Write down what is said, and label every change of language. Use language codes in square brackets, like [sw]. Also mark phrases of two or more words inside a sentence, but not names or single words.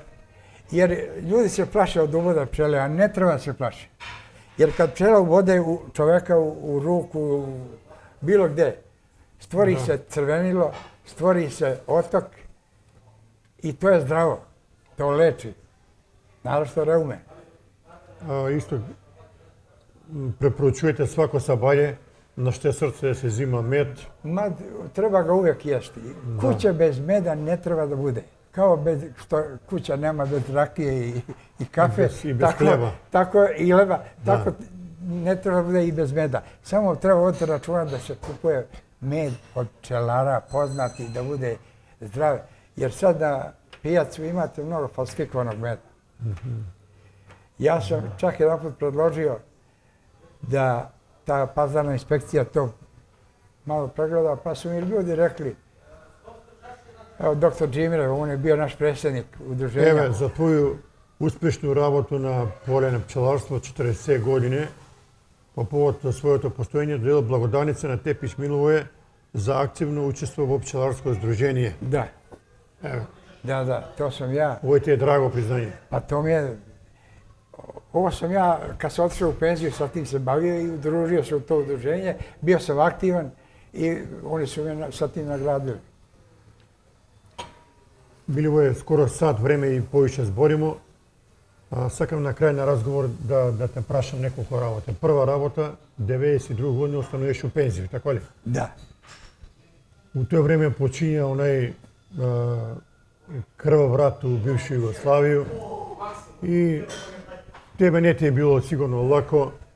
[sr] Jer ljudi se plaše od uboda pčele, a ne treba se plaši. Jer kad pčela ubode čoveka u ruku, bilo gde, stvori se crvenilo, stvori se otok i to je zdravo. To leči. Naravno reume. [mk] исто препоручувате свако сабање на ште срце да се зима мед. [sr] Treba ga uvijek jesti. Kuća bez meda ne treba da bude. Kao što kuća nema bez rakije i kafe, I bez hleba. Tako i leba, tako ne treba da bude i bez meda. Samo treba voditi računa da se kupuje med od pčelara poznati, da bude zdrav. Jer sad na pijacu imate mnogo falsifikovanog meda. Ja sam čak jedanput predložio da ta pazarna inspekcija to malo pregleda, pa su mi ljudi rekli, evo doktor Džimirev, on je bio naš predsjednik udruženja. [mk] Еве, за твоју успешну работу на поле на пчеларство 40 години, по повод на своето постоење, додел благодарница на Тепиш Миловој за активно учество во пчеларско здружение. [sr] Da, [mk] Еве, [sr] da, to sam ja. [mk] ово ти е драго признање. [sr] Pa to mi je, ovo sam ja, kad sam otišao u penziju, sa tim se bavio i udružio se u to udruženje, bio sam aktivan i oni su me sa tim nagradili. [mk] Било е скоро сат време и повеќе зборимо. Сакам на крај на разговор да те прашам неколку работа. Прва работа, 92 година остануваш у пензија, така ли? [sr] Da. [mk] У тоа време почиња онај крвав рат у бивша Југославија и тебе не ти е било сигурно лако.